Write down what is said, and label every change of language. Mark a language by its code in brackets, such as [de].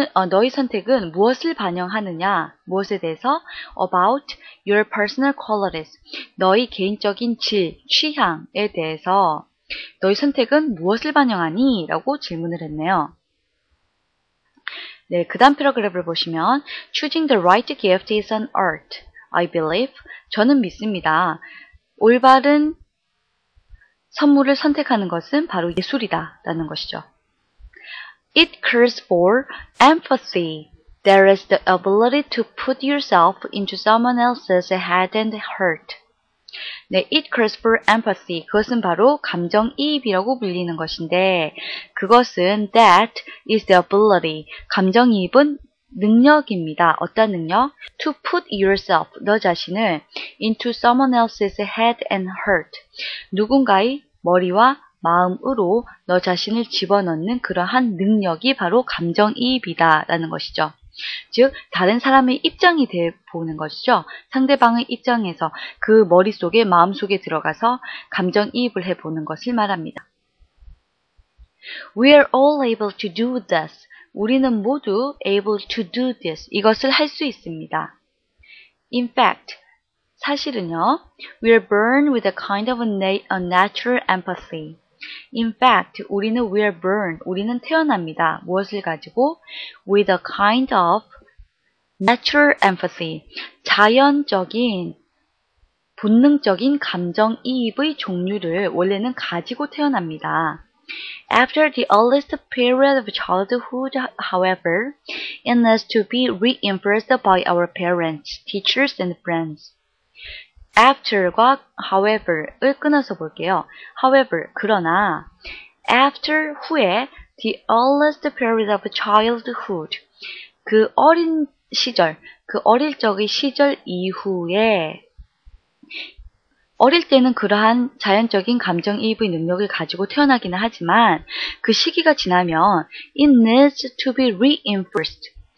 [ko] 너의 선택은 무엇을 반영하느냐? 무엇에 대해서? [en] About your personal qualities, [ko] 너의 개인적인 취향에 대해서 너의 선택은 무엇을 반영하니? 라고 질문을 했네요. 네, 그 다음 패러그래프를 보시면 [en] Choosing the right gift is an art, I believe. [ko] 저는 믿습니다. 올바른 선물을 선택하는 것은 바로 예술이다 라는 것이죠. [en] It calls for empathy. There is the ability to put yourself into someone else's head and heart. [ko] 네, [en] it calls for empathy. [ko] 그것은 바로 감정이입이라고 불리는 것인데, 그것은 [en] that is the ability. [ko] 감정이입은 능력입니다. 어떤 능력? [en] To put yourself, [ko] 너 자신을 [en] into someone else's head and heart. [ko] 누군가의 머리와 마음으로 너 자신을 집어넣는 그러한 능력이 바로 감정이입이다 라는 것이죠. 즉 다른 사람의 입장이 돼 보는 것이죠. 상대방의 입장에서 그 머릿속에 마음속에 들어가서 감정이입을 해보는 것을 말합니다. [en] We are all able to do this. [ko] 우리는 모두 [en] able to do this. [ko] 이것을 할 수 있습니다. [en] In fact, [ko] 사실은요. [en] We are born with a kind of a natural empathy. In fact, 우리는 we are born. [ko] 우리는 태어납니다. 무엇을 가지고? [en] With a kind of natural empathy. [ko] 자연적인, 본능적인 감정이입의 종류를 원래는 가지고 태어납니다. [en] After the earliest period of childhood, however, it needs to be reinforced by our parents, teachers, and friends. [ko] After과 however을 끊어서 볼게요. However, 그러나 after 후에 [en] the earliest period of childhood, [ko] 그 어린 시절, 그 어릴 적의 시절 이후에 어릴 때는 그러한 자연적인 감정이입의 능력을 가지고 태어나기는 하지만 그 시기가 지나면 [en] it needs to be reinforced.